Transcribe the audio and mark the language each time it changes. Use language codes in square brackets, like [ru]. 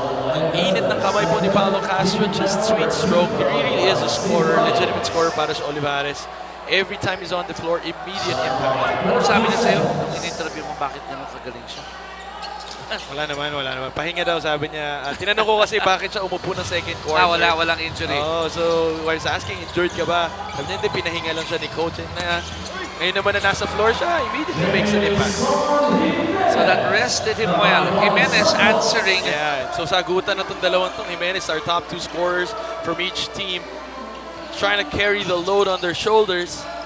[tl] Ang init ng kamay po ni Paulo Castro. [en] Just sweet stroke. He really is a scorer, legitimate scorer [tl] para sa Olivares. [en] Every time he's on the floor, immediate impact. [tl] Ano sabi niya sa'yo? Nung in-interview mo, bakit gano'n kagaling siya? Wala naman. Pahinga daw, sabi niya. Tinanong ko kasi bakit siya umupo ng second quarter. Walang injury. [en] Oh, so I was asking, injured [tl] ka ba? Sabi niya, hindi, pinahinga lang siya ni coach. Ngayon naman na nasa floor siya, [en] immediately makes an impact. So that rested him well. Jimenez answering. Yeah, so [tl] sagutan na itong dalawang itong [en] Jimenez, our top 2 scorers from each team, trying to carry the load on their shoulders.